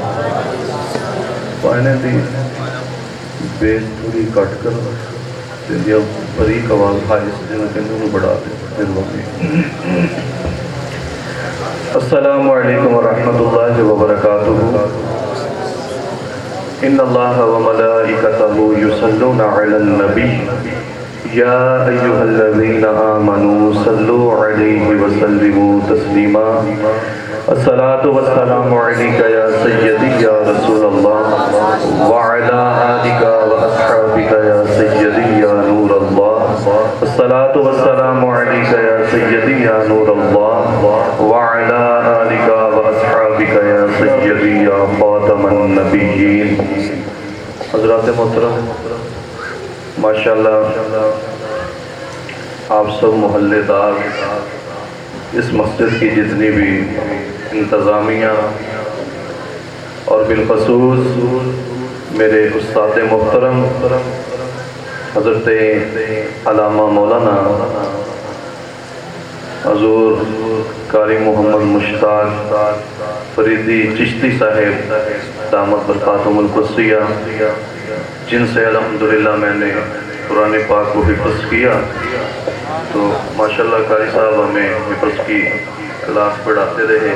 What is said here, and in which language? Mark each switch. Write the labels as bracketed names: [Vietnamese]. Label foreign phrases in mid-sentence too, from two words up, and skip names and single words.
[Urdu] فائنلی بیس تھوڑی کٹ کر تے جب باریک آواز ہائیز جنہیں کہتے ہیں بڑھا دے مہربانی. [Arabic] السلام عليكم ورحمة الله وبركاته. إن الله وملائكته يصلون على النبي يا أيها الذين آمنوا صلوا عليه وسلموا تسليما. الصلاة والسلام عليك يا سيدي يا رسول الله وعلى آلك وأصحابك يا سيدي يا نور الله. الصلاة والسلام عليك يا سيدي يا نور الله وعلى آلك وأصحابك يا سيدي يا خاتم النبيين. [Urdu] حضرات محترم، ماشاءاللہ آپ سب محلے دار، اس مسجد کی جتنی بھی انتظامیہ اور بالخصوص میرے استاد محترم حضرت علامہ مولانا حضور قاری محمد مشتاق فریدی چشتی صاحب [Arabic] دامت بركاته القدسية, [Urdu] جن سے الحمدللہ میں نے قرآن پاک کو حفظ کیا، تو ماشاءاللہ قاری صاحب ہمیں حفظ کی کلاس پڑھاتے رہے.